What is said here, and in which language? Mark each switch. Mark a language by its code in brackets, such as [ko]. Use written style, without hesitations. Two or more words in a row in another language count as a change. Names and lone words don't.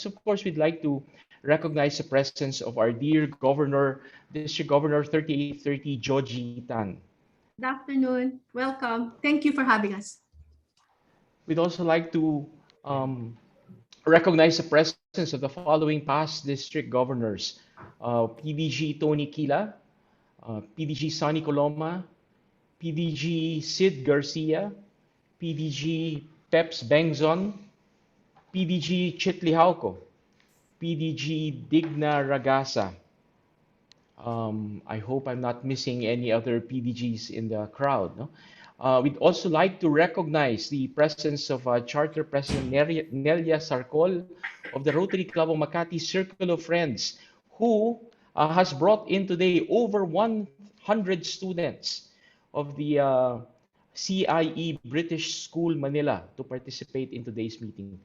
[en] Of course, we'd like to recognize the presence of our dear Governor, District Governor 3830 Joji Tan. Good afternoon. Welcome. Thank you for having us. We'd also like to recognize the presence of the following past district governors: PDG Tony Kila, PDG Sonny Coloma, PDG Sid Garcia, PDG Peps Bengzon, PDG Chitlihauco, PDG Digna Ragasa. I hope I'm not missing any other PDGs in the crowd. No? We'd also like to recognize the presence of Charter President Nelia Sarcol of the Rotary Club of Makati Circle of Friends, who has brought in today over 100 students of the CIE British School Manila to participate in today's meeting.